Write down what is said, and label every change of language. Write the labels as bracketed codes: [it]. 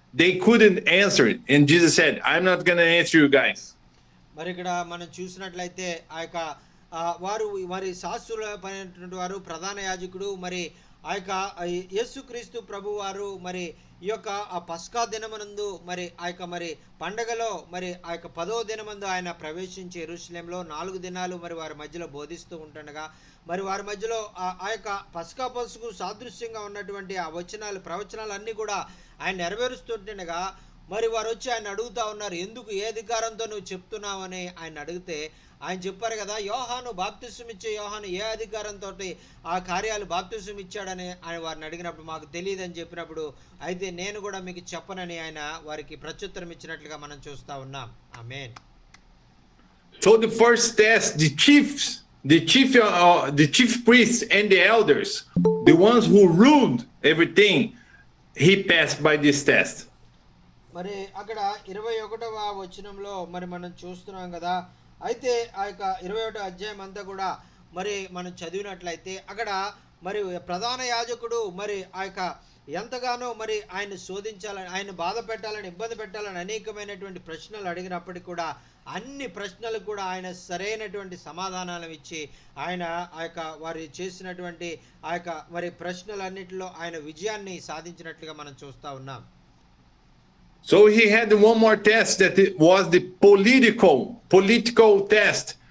[en] They couldn't answer it. And Jesus said, I'm not going to answer you guys. [te] మరి ఇక్కడ మనం చూసినట్లయితే ఆ యొక్క వారు మరి శాస్త్రులైనటువంటి వారు ప్రధాన యాజకుడు మరి ఆ యొక్క యేసుక్రీస్తు ప్రభు వారు మరి ఈ యొక్క ఆ పస్కా దినమనందు మరి ఆ యొక్క మరి పండగలో మరి ఆ యొక్క 10వ దినమందు ఆయన ప్రవేశించి యెరూషలేంలో 4 దినాలు మరి వారి మధ్యలో బోధిస్తూ ఉంటుండగా మరి వారి మధ్యలో ఆ యొక్క పస్కా పశువుకు సాదృశ్యంగా ఉన్నటువంటి ఆ ప్రవచనాలు అన్నీ కూడా ఆయన నెరవేరుస్తుండగా మరి వారు వచ్చి ఆయన అడుగుతా ఉన్నారు, ఎందుకు ఏ అధికారంతో నువ్వు చెప్తున్నావని ఆయన అడిగితే ఆయన చెప్పారు కదా, బాప్తిసం ఇచ్చే యోహాను ఏ అధికారంతో ఆ కార్యాలు బాప్తిసం ఇచ్చాడని ఆయన వారిని అడిగినప్పుడు మాకు తెలియదని చెప్పినప్పుడు, అయితే నేను కూడా మీకు చెప్పనని ఆయన వారికి ప్రత్యుత్తరం ఇచ్చినట్లుగా మనం చూస్తా ఉన్నాం. ఆమేన్. [en] So the first test, the chief priests and the elders, the ones who ruled everything, he passed by this test. [te] మరి అక్కడ 21వ వచనంలో మరి మనం చూస్తున్నాం కదా, అయితే ఆ యొక్క 21వ అధ్యాయం అంతా కూడా మరి మనం చదివినట్లయితే అక్కడ మరి ప్రధాన యాజకుడు మరి ఆ యొక్క ఎంతగానో మరి ఆయన శోధించాలని, ఆయన బాధ పెట్టాలని, ఇబ్బంది పెట్టాలని అనేకమైనటువంటి ప్రశ్నలు అడిగినప్పటికీ కూడా అన్ని ప్రశ్నలకు కూడా ఆయన సరైనటువంటి సమాధానాలు ఇచ్చి ఆయన ఆ యొక్క వారి చేసినటువంటి ఆ యొక్క మరి ప్రశ్నలన్నిటిలో ఆయన విజయాన్ని సాధించినట్లుగా మనం చూస్తూ ఉన్నాం. [en] So he had one more test that it was the political test.